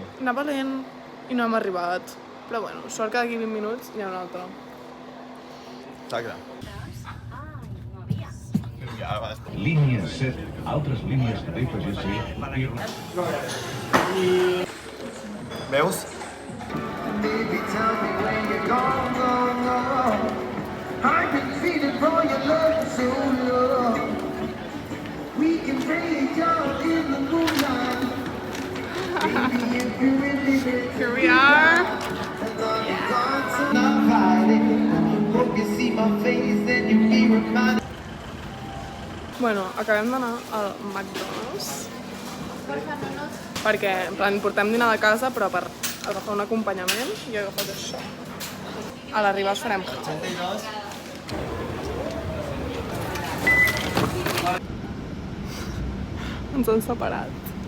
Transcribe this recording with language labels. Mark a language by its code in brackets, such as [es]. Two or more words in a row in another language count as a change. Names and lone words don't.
[ca] anava lent i no hem arribat. Però bueno, sort que d'aquí 20 minuts n'hi ha un altre. Exacte. Línia 7, altres línies de FGC i... Veus? [en] Baby, tell me when you're gone, gone, gone. I've been feeling for your love so long. We can break out in the moonlight. Baby, if you really make Here we are. and all the thoughts are not hiding. Hope you see my face and you be reminded. [ca] Bueno, acabem d'anar al McDonald's perquè, en plan, portem dinar de casa però per agafar un acompanyament i he agafat això. A l'arribar els farem Ens han separat.